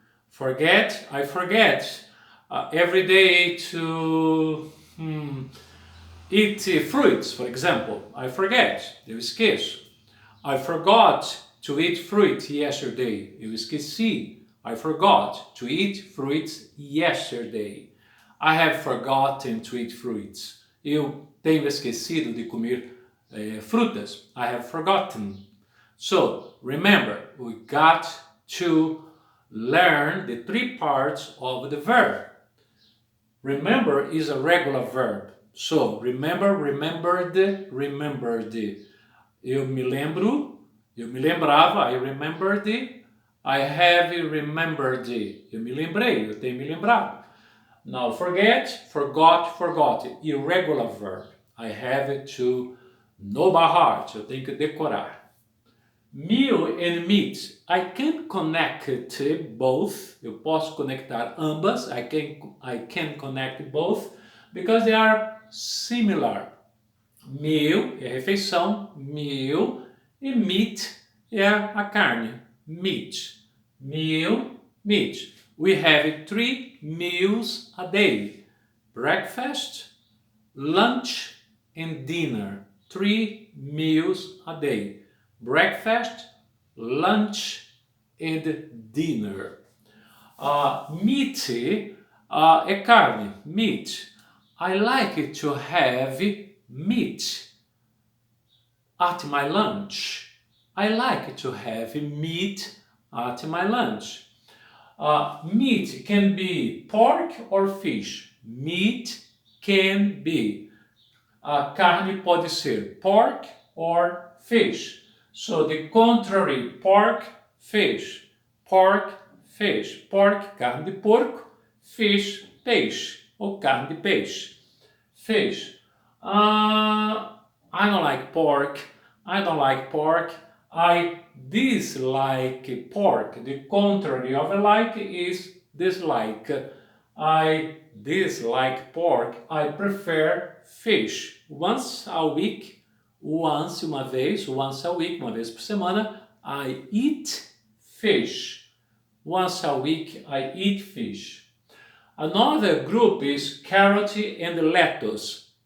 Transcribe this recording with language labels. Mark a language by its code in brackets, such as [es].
[en] Forget, I forget every day to eat fruits, for example. I forget, [pt] eu esqueço. [en] I forgot to eat fruit yesterday. [pt] Eu esqueci. [en] I forgot to eat fruits yesterday. I have forgotten to eat fruits. [pt] Eu tenho esquecido de comer frutas. [en] I have forgotten. So, remember, we got to learn the three parts of the verb. Remember is a regular verb. So, remember, remembered, remembered. [pt] Eu me lembro, eu me lembrava, [en] I remembered. I have remembered. [pt] Eu me lembrei, eu tenho me lembrado. [en] Now, forget, forgot, forgot. Irregular verb. I have to know by heart. [pt] Eu tenho que decorar. [en] Meal and meet. I can connect both. [pt] Eu posso conectar ambas. [en] I can connect both because they are similar. [pt] Meal é refeição, meal, e meat é a carne, meat. [en] Meal, meat. We have 3 meals a day. Breakfast, lunch and dinner. 3 meals a day. Breakfast, lunch and dinner. [pt] Meat é carne, meat. [en] I like to have meat at my lunch. I like to have meat at my lunch. Meat can be pork or fish. Meat can be. [pt] Carne pode ser [en] pork or fish. So the contrary, pork, fish. Pork, fish. Pork, [pt] carne de porco. [en] Fish, peixe. [pt] Ou carne de peixe. [en] Fish. I don't like pork. I don't like pork. I dislike pork. The contrary of like is dislike. I dislike pork. I prefer fish. Once a week, once [pt] uma vez por semana, [en] I eat fish. Once a week, I eat fish. Another group is carrot and lettuce.